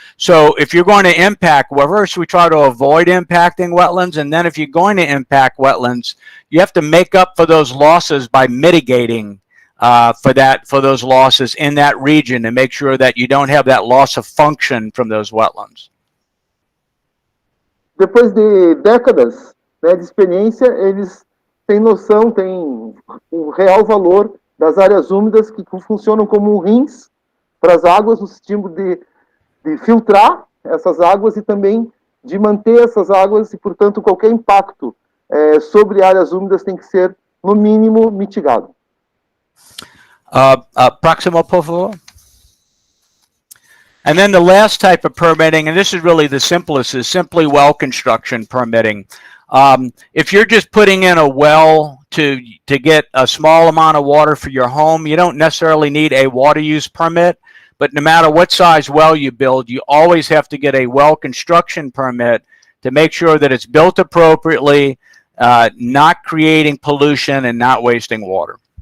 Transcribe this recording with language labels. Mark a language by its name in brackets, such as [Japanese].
[English] So if you're going to impact, well, first we try to avoid impacting wetlands, and then if you're going to impact wetlands, you have to make up for those losses by mitigating for those losses in that region and make sure that you don't have that loss of function from those wetlands. [Portuguese] Depois de décadas, né, de experiência, eles têm noção, têm o real valor das áreas úmidas que funcionam como rins para as águas, no sentido de filtrar essas águas e também de manter essas águas e, portanto, qualquer impacto sobre áreas úmidas tem que ser, no mínimo, mitigado. Próximo, por favor. [English] And then the last type of permitting, and this is really the simplest, is simply well construction permitting. If you're just putting in a well to get a small amount of water for your home, you don't necessarily need a water use permit, but no matter what size well you build, you always have to get a well construction permit to make sure that it's built appropriately, not creating pollution and not wasting water.